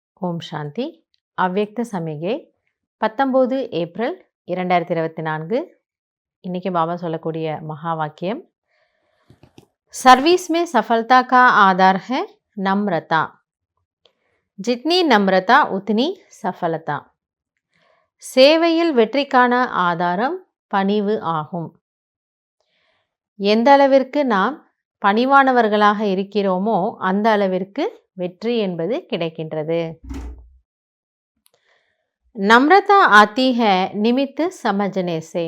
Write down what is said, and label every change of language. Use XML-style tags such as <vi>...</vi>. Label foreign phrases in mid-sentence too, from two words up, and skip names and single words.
<ta>ஓம் சாந்தி. அவ்யக்த சமிகை 19 ஏப்ரல் 2024. இன்னைக்கு பாபா சொல்லக்கூடிய மகா வாக்கியம்,</ta> <hi>सर्विस में सफलता का आधार है नम्रता, जितनी नम्रता उतनी सफलता.</hi> <ta>சேவையில் வெற்றிக்கான ஆதாரம் பணிவு ஆகும். எந்த அளவிற்கு நாம் பணிவானவர்களாக இருக்கிறோமோ அந்த அளவிற்கு வெற்றி என்பது கிடைக்கின்றது.</ta> <hi>नम्रता आती है निमित्त समझने से.</hi>